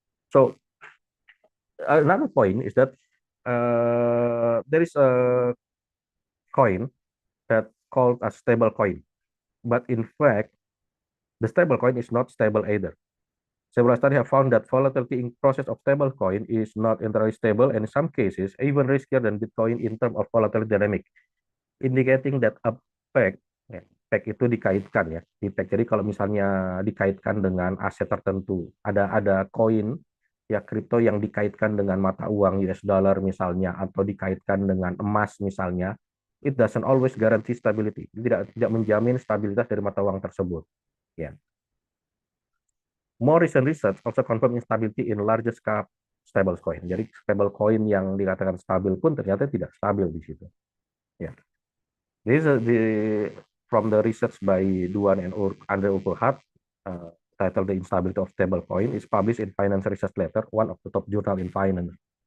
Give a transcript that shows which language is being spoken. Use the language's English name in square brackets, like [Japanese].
[English] So, another point is that there is a coin that called a stable coin, but in fact, the stable coin is not stable either. Several studies have found that volatility in process of stablecoin is not entirely stable, and in some cases even riskier than Bitcoin in terms of volatility dynamic, indicating that a peg, [Indonesian] ya, peg itu dikaitkan ya, di peg. Jadi kalau misalnya dikaitkan dengan aset tertentu, ada koin ya kripto yang dikaitkan dengan mata uang US dollar misalnya, atau dikaitkan dengan emas misalnya, [English] it doesn't always guarantee stability. [Indonesian] Tidak menjamin stabilitas dari mata uang tersebut. Ya. [English] More recent research also confirm instability in larger scale stable coin. [Indonesian] Jadi stable coin yang dikatakan stabil pun ternyata tidak stabil di situ. Ya. [English] This is from the research by Duan and Andre Urquhart, titled "The Instability of Stablecoin," is published in Finance Research Letter, one of the top journal in finance.